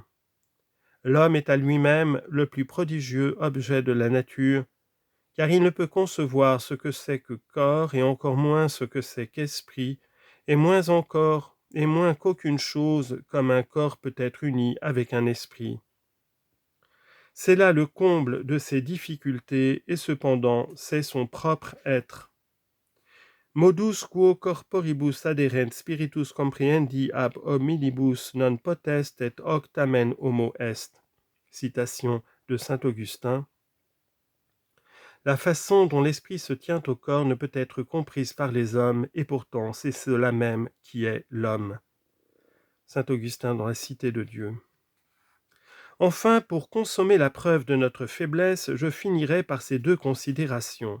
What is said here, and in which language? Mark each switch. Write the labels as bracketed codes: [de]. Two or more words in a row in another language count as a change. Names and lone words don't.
[fr] L'homme est à lui-même le plus prodigieux objet de la nature, car il ne peut concevoir ce que c'est que corps et encore moins ce que c'est qu'esprit, et moins encore et moins qu'aucune chose comme un corps peut être uni avec un esprit. C'est là le comble de ses difficultés, et cependant c'est son propre être. [la] Modus quo corporibus aderent spiritus comprehendi ab hominibus non potest et hoc tamen homo est. [fr] Citation de saint Augustin. La façon dont l'esprit se tient au corps ne peut être comprise par les hommes, et pourtant c'est cela même qui est l'homme. Saint Augustin dans la Cité de Dieu. Enfin, pour consommer la preuve de notre faiblesse, je finirai par ces deux considérations.